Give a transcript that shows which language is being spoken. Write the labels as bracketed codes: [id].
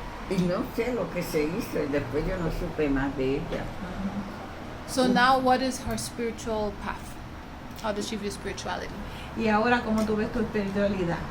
[es] Y no sé lo que se hizo, y después yo no supe más de ella. [en] So now what is her spiritual path? How does she view spirituality? [es] Y ahora, ¿cómo tú ves tu espiritualidad?